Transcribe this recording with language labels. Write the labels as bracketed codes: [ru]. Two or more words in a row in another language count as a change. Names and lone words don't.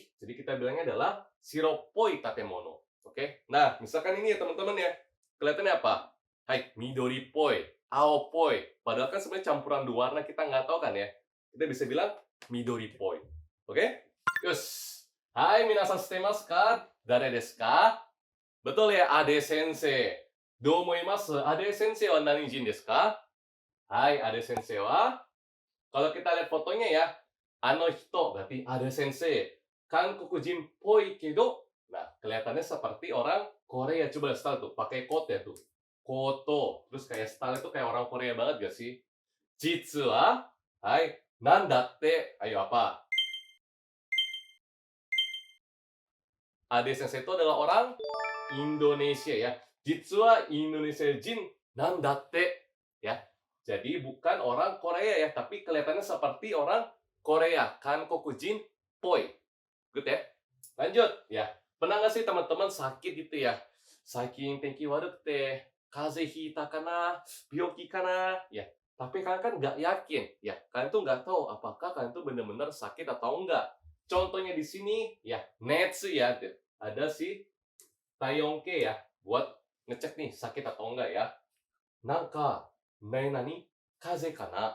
[id] Jadi kita bilangnya adalah [ja] 白っぽい建物. [id] Oke? Nah, misalkan ini ya teman-teman ya. Kelihatannya apa? [ja] はい、緑っぽい、青っぽい. [id] Padahal kan sebenarnya campuran dua warna kita nggak tahu kan ya. Kita bisa bilang [ja] 緑っぽい. [id] Oke? Yus. Hai, [ja] 皆さんしてますか? 誰ですか? [id] Betul ya, [ja] Ade Sensei. どう思いますか？Ade Sensei は何人ですか? Hai, Ade Sensei wa? [id] Kalau kita lihat fotonya ya, [ja] あの人 [id] berarti Ade Sensei. [ja] 韓国人っぽいけど. [id] Nah, kelihatannya seperti orang Korea. Coba style tuh, pakai coat ya tuh. Koto. Terus kayak style itu kayak orang Korea banget gak sih? [ja] 実は、はい、なんだって. [id] Ayo apa? Ade Sensei itu adalah orang Indonesia ya. [ja] Jitsu wa Indonesia jin nandatte. [id] Ya. Jadi bukan orang Korea ya, tapi kelihatannya seperti orang Korea. [ja] 韓国人っぽい. [id] Good ya. Lanjut ya. Pernah nggak sih teman-teman sakit gitu ya? [ja] 最近天気悪くて、風邪ひたかな、病気かな, [id] ya. Tapi kalian kan nggak yakin, ya. Kalian tuh nggak tahu apakah kalian tuh benar-benar sakit atau enggak. Contohnya di sini, ya, netsu ya. Ada si Tayonke ya, buat ngecek nih sakit atau enggak ya. [ja] なんか、何、風邪かな.